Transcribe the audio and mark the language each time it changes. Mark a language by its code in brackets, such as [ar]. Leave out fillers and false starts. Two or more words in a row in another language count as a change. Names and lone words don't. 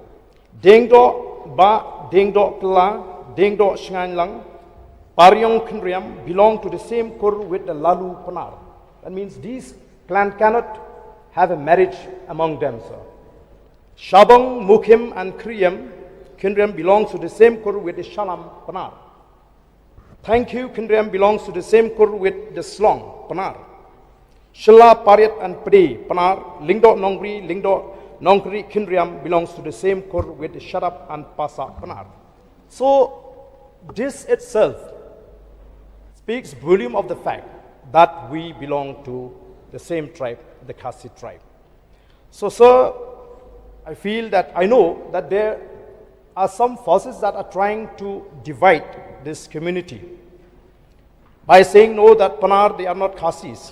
[en] Dengdo Ba, Dengdo Kla, Dengdo Shangang, Paryong Kindriam belong to the same kur with the Lalu Panar. That means these clan cannot have a marriage among them, sir. Shabang, Mukim, and Kriyam, Kindriam belongs to the same kur with the Shalam Panar. Thank you, Kindriam belongs to the same kur with the Slong Panar. Shylla, Paryat, and Pade Panar, Lingdo Nongri, Lingdo Nongkri, Kindriam belongs to the same kur with the Sharap and Pasa Panar. So this itself speaks volume of the fact that we belong to the same tribe, the Khasi tribe. So, sir, I feel that I know that there are some forces that are trying to divide this community by saying no, that Panar, they are not Khasis.